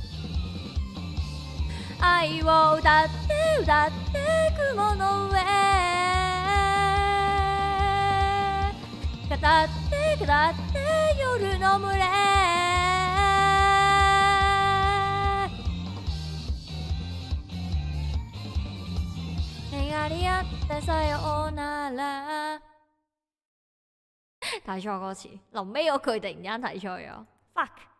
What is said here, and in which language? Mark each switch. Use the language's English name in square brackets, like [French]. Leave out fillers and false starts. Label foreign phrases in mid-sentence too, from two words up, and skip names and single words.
[Japanese] 愛を歌って雲の上語って夜の群れ願い合ってさようなら。 [Cantonese] 睇錯歌詞，臨尾嗰句突然間睇錯咗 ，fuck！